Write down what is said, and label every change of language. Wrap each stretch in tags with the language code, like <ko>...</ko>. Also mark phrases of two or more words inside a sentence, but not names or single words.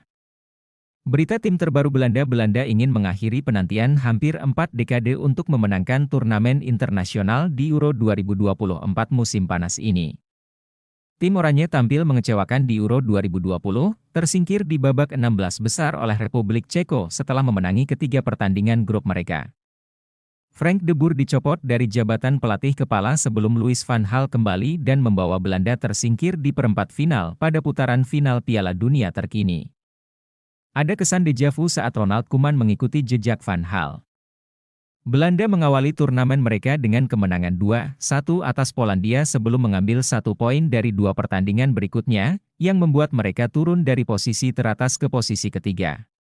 <id>Berita tim terbaru Belanda ingin mengakhiri penantian hampir 4 dekade untuk memenangkan turnamen internasional di Euro 2024 musim panas ini. Tim Oranye tampil mengecewakan di Euro 2020, tersingkir di babak 16 besar oleh Republik Ceko setelah memenangi ketiga pertandingan grup mereka. Frank de Boer dicopot dari jabatan pelatih kepala sebelum Louis van Gaal kembali dan membawa Belanda tersingkir di perempat final pada putaran final Piala Dunia terkini. Ada kesan</id> <fr>deja vu</fr> <id>saat Ronald Koeman mengikuti jejak Van Gaal. Belanda mengawali turnamen mereka dengan kemenangan 2-1 atas Polandia sebelum mengambil 1 poin dari 2 pertandingan berikutnya, yang membuat mereka turun dari posisi teratas ke posisi ketiga.</id>